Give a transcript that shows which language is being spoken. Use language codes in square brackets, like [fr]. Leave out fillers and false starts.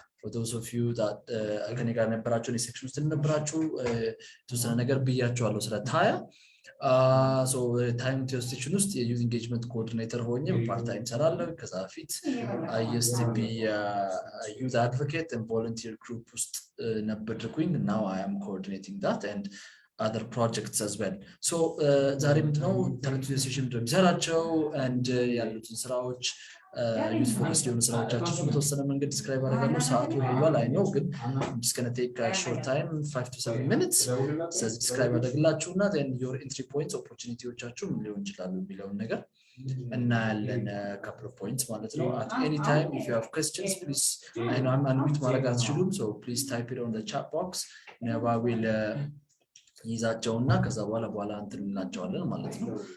[en] For those of you that [am] ከኔ ጋር ነበራችሁในsection ውስጥ ነበራችሁ የተወሰነ ነገር ብያችኋለሁ ስለ ታያ so Talent Youth Association ውስጥ የዩዝ ኢንጌጅመንት ኮኦርዲኔተር ሆኜ ፓርት ታይም ሰራለሁ ከዛ በፊት [en] I used to be a youth advocate and volunteer group [am] ውስጥ ነበርኩኝ [en] now I am coordinating that and other projects as well. [am] So ዛሬ ምንድነው Talent Youth Association እንደሚሰራቸው and ያሉትን ስራዎች ዩዝ ፎከስ የሆኑ ስራዎቻችን በተወሰነ መንገድ ዲስክራይብ አደርጋለሁ። ሰዓቱ ሄዷል አይ ነው ግን [en] just going to take a short time 5 to 7 minutes [am] ስለዚህ ዲስክራይብ አደርግላችሁና [en] then your entry points [am] opportunityዎቻችሁ ምን ሊሆን ይችላሉ የሚለውን ነገር እናያለን [en] couple of points [am] ማለት ነው. [en] At any time if you have questions please I know I'm unmute [am] ማድረግ አትችሉም [en] so please type it on the chat box ነባ will [am] ይዛቸውና ከዛ በኋላ እንትን እንላቸዋለን ማለት ነው.